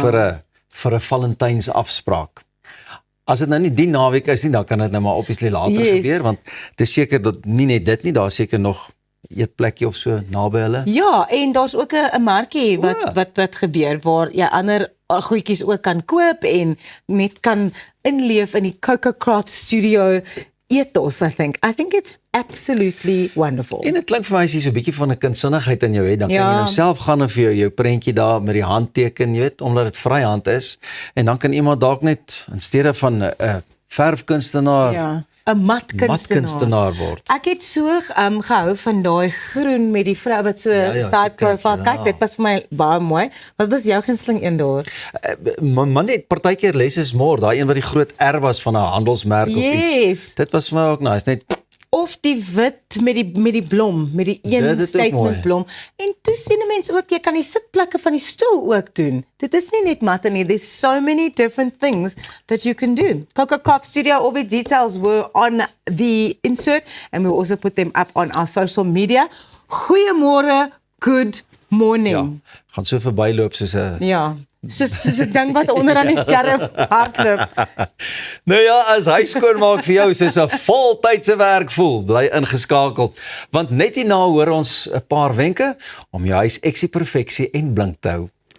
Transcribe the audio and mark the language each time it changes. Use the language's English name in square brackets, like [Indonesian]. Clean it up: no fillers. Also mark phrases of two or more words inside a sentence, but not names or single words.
[Afrikaans] vir 'n Valentyns afspraak. As dit nou nie die naweek is nie, dan kan dit nou maar obviously later gebeur, want dit is seker dat nie net dit nie, daar is seker nog eetplekkie of so naby hulle. Ja, en daar's ook 'n markie wat gebeur waar jy ander goedjies ook kan koop en net kan inleef in die Coco Craft Studio ethos, [English] I think it's absolutely wonderful. [Afrikaans] En dit klink vir my as jy so 'n bietjie van 'n kindsinnigheid in jou het, dan kan Ja. jy nou self gaan en vir jou prentjie daar met die handteken, jy weet, omdat dit vryhand is, en dan kan iemand dalk net in steede van 'n verfkunstenaar, Ja, 'n matkunstenaar word. Ek het so gehou van daai groen met die vrou wat so Ja, side so profile. kyk, Kyk, dit was vir my baie mooi. Wat was jou gunsteling een daar? Maar net partykeer [English] less is more, [Afrikaans] daai een wat die groot R was van 'n handelsmerk of iets. Yes. Dit was vir my ook nice, net Of die wit met die blom, met die Dit een is ook mooi. statement blom. En toe sien mense ook, jy kan die sitplekke van die stoel ook doen. Dit is nie net matte nie, [English] there's so many different things that you can do. Coco Craft Studio, all the details were on the insert and we also put them up on our social media. Goeiemôre, good morning. [Afrikaans] gaan so verbyloop soos 'n Ja. Soos 'n ding wat onder aan die skerm hardloop. Nou ja, as hy skoonmaak vir jou soos 'n voltydse werk voel, bly ingeskakel. Want net hierna hoor ons 'n paar wenke om jou huis eksie perfeksie en blink te hou.